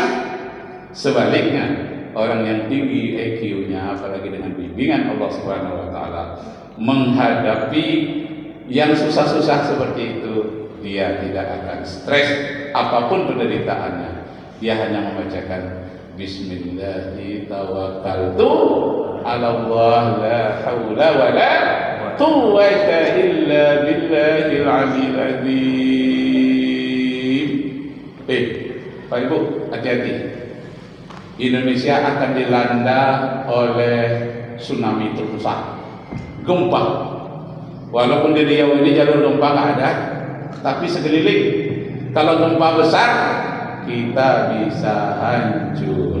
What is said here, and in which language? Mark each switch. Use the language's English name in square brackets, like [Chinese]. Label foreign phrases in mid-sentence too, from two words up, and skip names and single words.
[Indonesian] Sebaliknya, orang yang tinggi EQ-nya, apalagi dengan bimbingan Allah [Arabic] سبحانه وتعالى, [Indonesian] menghadapi yang susah-susah seperti itu, dia tidak akan stres apapun penderitaannya. Dia hanya membacakan [Arabic] بسم الله توكلت على الله لا حول ولا قوة إلا بالله العلي العظيم. [Indonesian] Pak Ibu, hati-hati. Indonesia akan dilanda oleh tsunami terbesar, gempa. Walaupun di Riau ini jalur gempa nggak ada, tapi sekeliling kalau gempa besar kita bisa hancur.